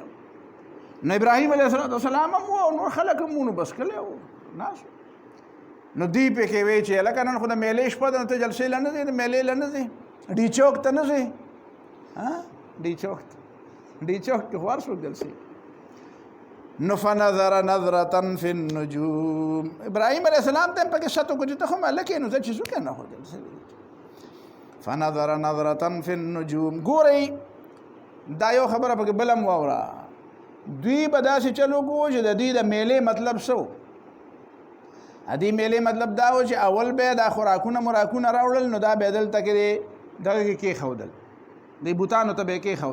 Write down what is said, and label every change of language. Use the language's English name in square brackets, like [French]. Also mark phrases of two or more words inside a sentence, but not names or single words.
[Pashto] نو ابراهیم [Arabic] علیه السلام [Pashto] هم و او نور خلک هم و، نو بس کلی و ناست. نو دوی پکې وایي چې هلکه نن خو د میلې شپه ده، نو ته جلسې له نه ځې، د میلې له نه ځې، ډي چوک ته نه ځې، ډي چوک کې خو هر څوک جلسې. [Arabic] نو فنظر نظرة فی النجوم، [Pashto] ابراهیم [Arabic] علیه السلام [Pashto] ته هم پکې شک وکړو چې ته خو هلک یې، نو زه چې څوک نه خو جلسې. [Arabic] فنظر نظرة فی النجوم، [Pashto] ګورئ دا یو خبره پکې بلم واوره دوی به داسې چلو کو چې د دې د میلې مطلب سو ادي میلې مطلب دا و چې اول به دا خوراکونه مراکونه راوړل نو دا به دلته کې دغه کې خودل دی بوتانو ته به کې